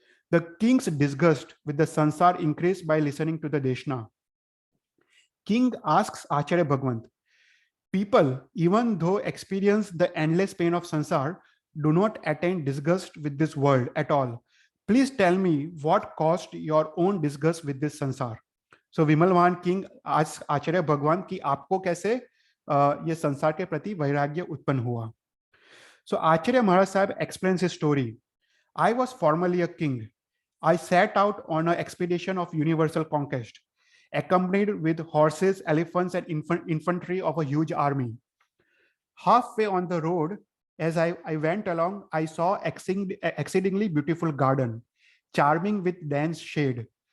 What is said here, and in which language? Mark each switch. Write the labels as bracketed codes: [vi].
[en] The king's disgust with the sansar increased by listening to the Deshna. King asks Acharya Bhagwant, people, even though experience the endless pain of sansar, do not attain disgust with this world at all. Please tell me what caused your own disgust with this sansar. [hi] So विमलवान king आज आचार्य भगवान की आपको कैसे ये संसार के प्रति वैराग्य उत्पन्न हुआ. [en] So Acharya Maharaj Sahib explains his story. I was formerly a king. I set out on an expedition of universal conquest, accompanied with horses, elephants, and infantry of a huge army. Halfway on the road, as I went along, I saw exceedingly beautiful garden, charming with dense shade.